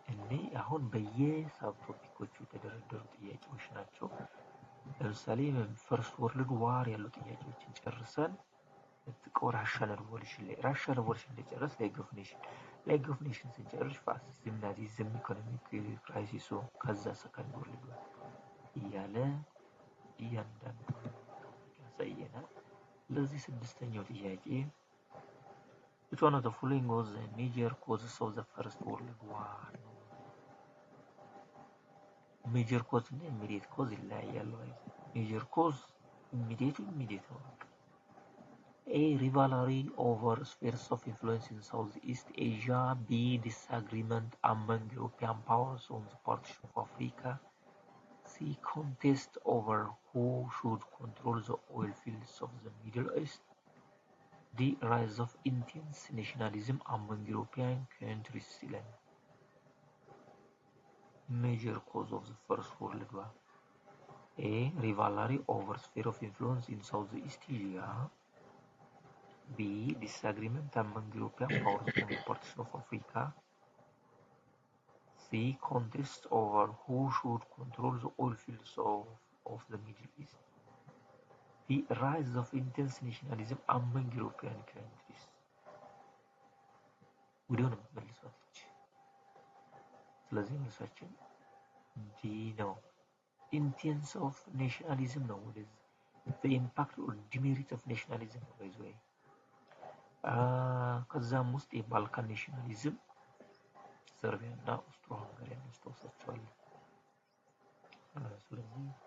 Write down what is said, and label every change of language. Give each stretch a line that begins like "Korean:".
Amharic: እኔ አሁን በየሳብ ቶፒኮቹ የተደረደሩ ጥያቄዎች ናቸው። ለምሳሌ ፈርስት ወርልድ ዋር ያሉ ጥያቄዎችን ጨርሰን ራሽን ሪቮሉሽን እንደጨረስ ሌግ ኦፍ ኔሽን ስንጨርስ ፋሲዝም፣ ናዚዝም፣ ኢኮኖሚክ ክራይሲሱ ከዛ ሰከንድ ወርልድ ዋር እያለ እያንዳንዱ ያሳየናል። ለዚህ ስድስተኛው ጥያቄ
English: which one of the following was the major causes of the first world war? Major cause እና immediate cause ይለያያሉ። major cause immediate ነው። A. Rivalry over spheres of influence in Southeast Asia. B. Disagreement among European powers on the partition of Africa. C. Contest over who should control the oil fields of the Middle East. D. Rise of intense nationalism among European countries. Major cause of the First World War. A. Rivalry over sphere of influence in Southeast Asia. B. Disagreement among European powers on the partition of Africa. C. Contest over who should control the oil fields of the Middle East. D. Rise of intense nationalism among European countries. We don't know.
Amharic: ስለዚህ መልሳችን ዲ ነው። ኢንቴንስ ኦፍ ኔሽናሊዝም ነው። ወደዚህ
English: the impact or demerit of nationalism
Amharic: ነው ባይዘ ወይ ከዛም ውስጥ የባልካን ኔሽናሊዝም ሰርቢያ እና ኦስትሮ ሃንጋሪያን ያስታውሳቸዋለን። ስለዚህ